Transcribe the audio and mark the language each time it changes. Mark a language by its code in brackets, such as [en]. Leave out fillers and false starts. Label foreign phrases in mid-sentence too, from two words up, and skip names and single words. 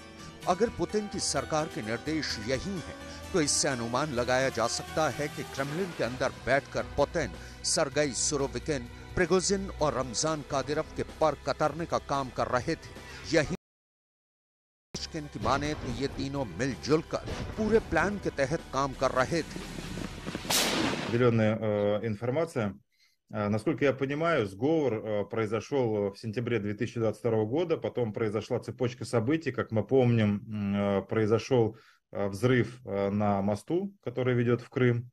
[hi] अगर पुतिन की सरकार के निर्देश यही हैं, तो इससे अनुमान लगाया जा सकता है कि क्रेमलिन के अंदर बैठकर पुतिन सरगई सुरोविकिन, प्रिगोजिन और रमजान कादिरोव के पर कतरने का काम कर रहे थे। यही की माने तो ये तीनों मिलजुल कर पूरे प्लान के तहत काम कर रहे थे। [ru] Определенная информация. Насколько я понимаю, сговор произошел в сентябре 2022 года, потом произошла цепочка событий, как мы помним, произошел взрыв на мосту, который ведет в Крым.